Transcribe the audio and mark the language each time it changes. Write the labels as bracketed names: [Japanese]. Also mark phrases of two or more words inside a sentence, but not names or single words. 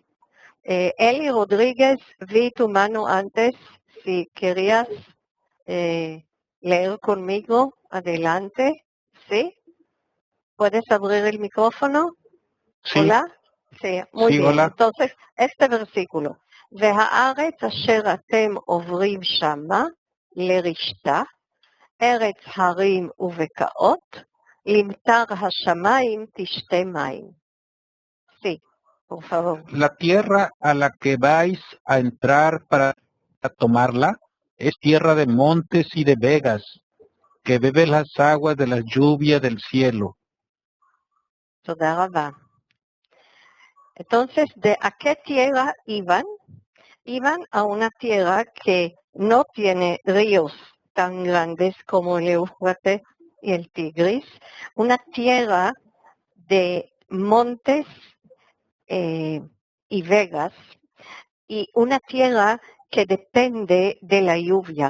[Spanish] Eli Rodríguez, vi tu mano antes. Si querías leer conmigo, adelante. ¿Sí? ¿Puedes abrir el micrófono? Sí. Hola. Sí, muy bien. Hola. Entonces, este versículo. [Hebrew] והארץ אשר אתם עוברים שמה לרשתה, ארץ הרים ובקעות, למטר השמיים תשתה מים. [Spanish] Sí, por favor. La tierra a la que vais a entrar para tomarla es tierra de montes y de vegas, que bebe las aguas de la lluvia del cielo. [Hebrew] תודה רבה. [Spanish] Entonces, ¿de a qué tierra iban? Iban a una tierra que no tiene ríos tan grandes como el Éufrates y el Tigris, una tierra de montes y vegas, y una tierra que depende de la lluvia.